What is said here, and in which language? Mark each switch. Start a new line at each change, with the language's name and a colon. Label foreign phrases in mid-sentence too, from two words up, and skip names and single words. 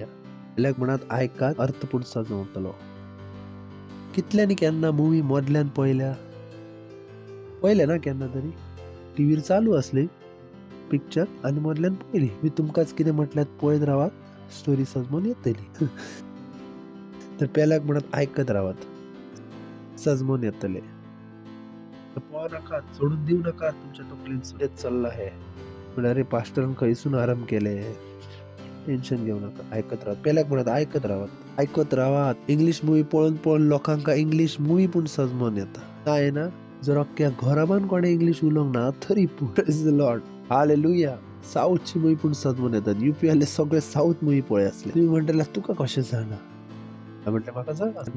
Konkani: पेल्याक म्हणत आयकात अर्थपूर्ण सजवतलो. कितल्यांनी केन्ना मुवी मदल्यान पयले ना केन्ना तरी टीव्हीर चालू असली पिक्चर आनी मदल्यान पयली मी तुमकांच कितें म्हटल्यात पळयत रावात, स्टोरी सजमून येतली. तर पेल्याक म्हणत आयकत रावात, सजमून येतले. पळोव नाकात, सोडून दिवं नाकात तुमच्या तकलेन सुरेत चल्ला हे म्हळ्यार रे पास्टरान खंयसून आराम केले,
Marathi: टेन्शन घेऊ नका, ऐकत राहा.
Konkani: पेल्याक म्हणत ऐकत रावात.
English: English movie
Konkani: पळोवन लोकांका
English: English movie
Konkani: पूण सजमून येता. काय ना जर अख्ख्या घराबान कोणे इंग्लिश उलोवंक ना तरी पूण
English: Praise the Lord,
Konkani: हालेलुया. साऊथची मुवी पूण सजमून येतात. युपी वाले सगळे
English: South movie
Konkani: पळय असले. तुम्ही म्हणटले तुका कशें जाणा, म्हटलं म्हाका जाणा.